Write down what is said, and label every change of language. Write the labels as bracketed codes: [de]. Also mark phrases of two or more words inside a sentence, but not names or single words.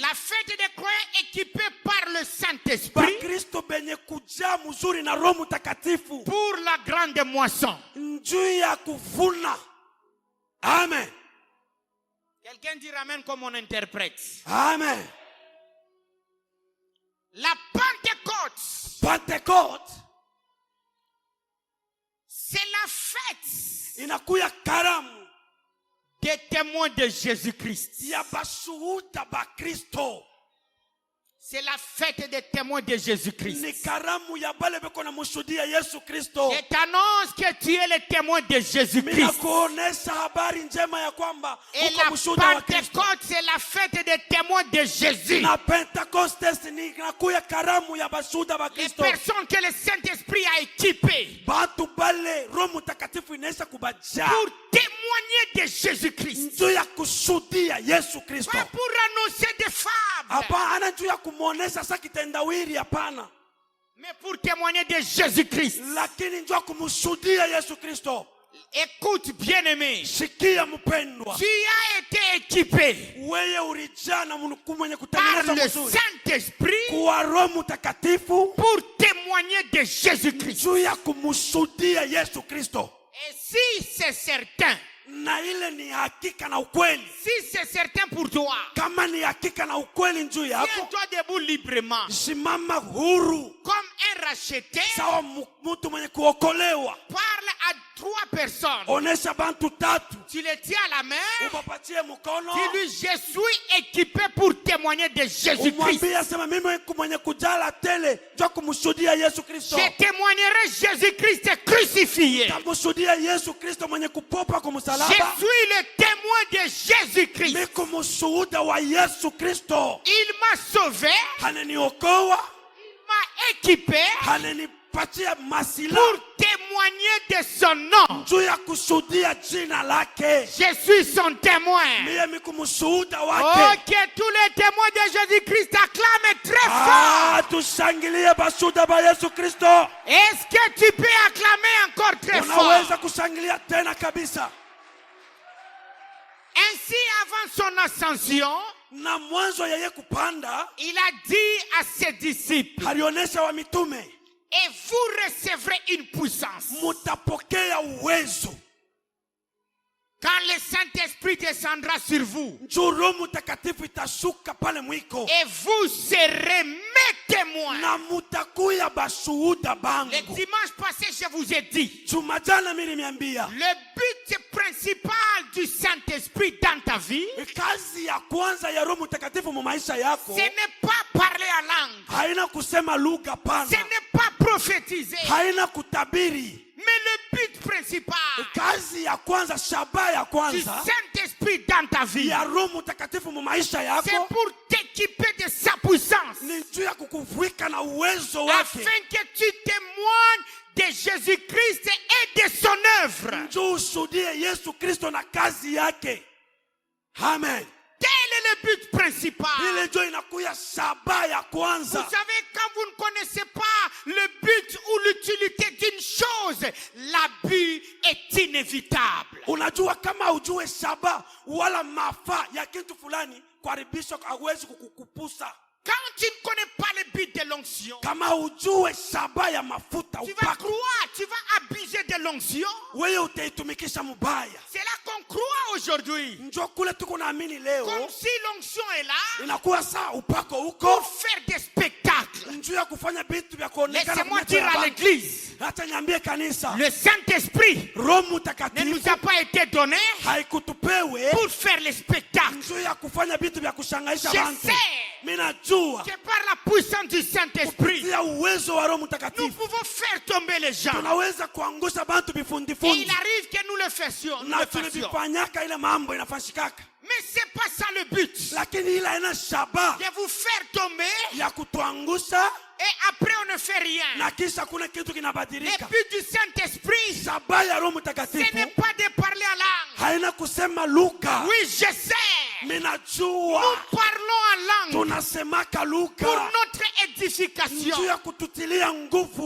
[fr] La fête des croyants équipés par le Saint-Esprit [sw] Bakristo benye kujaa mzuri na Roho Mtakatifu [fr] pour la grande moisson. [sw] njuu ya kuvuna. [fr] Amen. Quelqu'un dit amen comme on interprète. Amen. La Pentecôte, Pentecote c'est la fête [sw] inakuya karamu [fr] des témoins de Jésus-Christ. [sw] ya bashuhuda Bakristo. [fr] C'est la fête des témoins de Jésus-Christ. [sw] Ni karamu ya bale beko na mushuhudia Yesu Kristo. [fr] Je t'annonce que tu es le témoin de Jésus-Christ. [sw] Mina kuonesha habari njema ya kwamba [fr] Et [sw] uko [fr] la [sw] mshuhuda wa Kristo. [fr] Pentecôte, c'est la fête des témoins de Jésus. [sw] Na Pentecoste ni nakuya karamu ya bashuhuda ba [fr] Les [sw] Kristo. [fr] personnes que le Saint-Esprit a équipées [sw] Batu bale Roho Mtakatifu inaisha kubajaa [fr] pour témoigner de Jésus-Christ. [sw] njuu ya kushuhudia Yesu Kristo. [fr] Pas pour annoncer des fables, [sw] Hapana njuu ya kumuonesha sasa kitendawili, hapana, [fr] mais pour témoigner de Jésus-Christ. [sw] lakini njuu ya kumshuhudia Yesu Kristo. [fr] Écoute, bien-aimé, [sw] Shikia mpendwa, [fr] tu as été équipé [sw] wewe ulijaa na Mungu mwenye [fr] par [sw] kutengeneza [fr] le [sw] mzuri [fr] Saint-Esprit [sw] kwa Roho Mtakatifu [fr] pour témoigner de Jésus-Christ. [sw] juu ya kumshuhudia Yesu Kristo. [fr] Et si c'est certain, [sw] Na ile ni hakika na ukweli. [fr] si c'est certain pour toi, [sw] Kama ni hakika na ukweli njuu yako, [fr] tiens-toi debout librement, [sw] simama huru [fr] comme un racheté. [sw] sawa mtu mwenye kuokolewa. [fr] Parle à 3 personnes. [sw] Onesha bantu tatu, [fr] Tu les tiens à la main. [sw] upapatie mkono, [fr] Dis-lui, je suis équipé pour témoigner de Jésus-Christ. [sw] umwambie sema mimi mwenye kujala tele njoo kumshuhudia Yesu Kristo. [fr] Je témoignerai Jésus-Christ crucifié. [sw] Tamshuhudia Yesu Kristo mwenye kupopa kwa [fr] Je [sw] msalaba. [fr] suis le témoin de Jésus-Christ. [sw] Niko mshuhuda wa Yesu Kristo. [fr] Il m'a sauvé, [sw] Ananiokoa, [fr] m'a équipé [sw] ananipatia masila [fr] pour témoigner de son nom. [sw] juu ya kushuhudia jina lake. [fr] Je suis son témoin. [sw] Mimi niko mshuhuda [fr] Oh, [sw] wake. [fr] que tous les témoins de Jésus-Christ acclament très fort. [sw] Tushangilie bashuhuda ba Yesu Kristo. [fr] Est-ce que tu peux acclamer encore très [sw] Unaweza [fr] fort? [sw] kushangilia tena kabisa. [fr] Ainsi, avant son ascension, [sw] Na mwanzo yeye kupanda, [fr] il a dit à ses disciples, [sw] alionesha wa mitume, [fr] et vous recevrez une puissance. [sw] mutapokea uwezo [fr] Quand le Saint-Esprit descendra sur vous, [sw] njoo Roho Mtakatifu itashuka pale mwiko, [fr] et vous serez mes témoins. [sw] na mutakuya bashuhuda [fr] Le [sw] bangu. [fr] dimanche passé, je vous ai dit, [sw] Jumajana mimi nimeambia [fr] le but principal du Saint-Esprit dans ta vie, [sw] Kazi ya kwanza ya Roho Mtakatifu mu maisha yako [fr] ce n'est pas parler en langue, [sw] haina kusema lugha [fr] ce [sw] pana, [fr] n'est pas prophétiser, [sw] haina kutabiri. [fr] mais le but principal [sw] Kazi ya kwanza, shabaha ya [fr] du [sw] kwanza [fr] Saint-Esprit dans ta vie, [sw] ya Roho Mtakatifu mu maisha [fr] c'est [sw] yako [fr] pour t'équiper de sa puissance, [sw] ni juu ya kukuvuika na uwezo wake, [fr] afin que tu témoignes de Jésus-Christ et de son œuvre. [sw] njoo ushuhudie Yesu Kristo na kazi yake. Amen. [fr] Tel est le but principal. [sw] Ile ndio inakuya shabaha ya [fr] Vous [sw] kwanza. [fr] savez, quand vous ne connaissez pas le but ou l'utilité d'une chose, l'abus est inévitable. [sw] Unajua kama ujue shabaha wala mafaa ya kitu fulani, kuharibisha hawezi kukukupusa. [fr] Quand tu ne connais pas le but de l'onction, [sw] Kama ujue shabaha ya mafuta [fr] tu vas [sw] upako, [fr] croire, tu vas abuser de l'onction. [sw] wewe utaitumikisha mubaya. [fr] C'est là qu'on croit aujourd'hui. [sw] Njoo kule tuko naamini leo, [fr] Comme si l'onction est là [sw] inakuwa saa upako [fr] pour [sw] huko [fr] faire des spectacles. [sw] njoo ya kufanya vitu vya kuonekana. [fr] Laissez-moi [sw] kwa macho ya [fr] dire à [sw] watu. [fr] l'église, [sw] Hata niambie kanisa, [fr] le Saint-Esprit [sw] Roho [fr] ne nous [sw] Mtakatifu [fr] a pas été donné [sw] haikutupewe [fr] pour faire les spectacles. [sw] njoo ya kufanya vitu vya kushangaisha [fr] Je [sw] watu. [fr] sais [sw] Mimi najua [fr] que par la puissance du Saint-Esprit, [sw] kupitia uwezo wa Roho [fr] nous [sw] Mtakatifu [fr] pouvons faire tomber les gens. [sw] tunaweza kuangusha bantu [fr] Et [sw] bifundifundi, [fr] il arrive que nous le fassions. Nous [sw] na [fr] le fassions. [sw] tulivifanyaka ile mambo inafanyikaka, [fr] Mais c'est pas ça le but. [sw] lakini ile haina shabaha [fr] De vous faire tomber [sw] ya kutuangusha [fr] et après on ne fait rien. [sw] na kisha kuna kitu [fr] Le [sw] kinabadilika. [fr] but du Saint-Esprit, [sw] Shabaha ya Roho [fr] ce [sw] Mtakatifu [fr] n'est pas de parler en langue. [sw] haina kusema lugha. [fr] Oui, je sais. [sw] Mimi [fr] Nous [sw] najua [fr] parlons en langue [sw] tunasemaka [fr] pour [sw] lugha [fr] notre édification. [sw] juu ya kututilia nguvu.